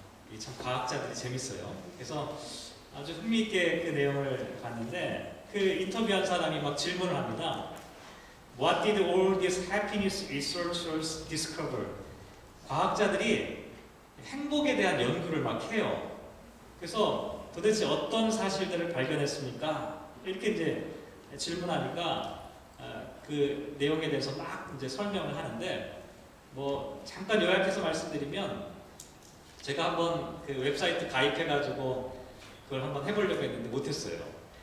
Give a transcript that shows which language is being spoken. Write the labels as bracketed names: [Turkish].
[Korean] 이게 참 과학자들이 재밌어요. 그래서 아주 흥미있게 그 내용을 봤는데 그 인터뷰한 사람이 막 질문을 합니다. [English] What did all these happiness researchers discover? [Korean] 과학자들이 행복에 대한 연구를 막 해요. 그래서 도대체 어떤 사실들을 발견했습니까? 이렇게 이제 질문하니까 그 내용에 대해서 막 이제 설명을 하는데 뭐 잠깐 요약해서 말씀드리면 제가 한번 그 웹사이트 가입해가지고 그걸 한번 해보려고 했는데 못했어요.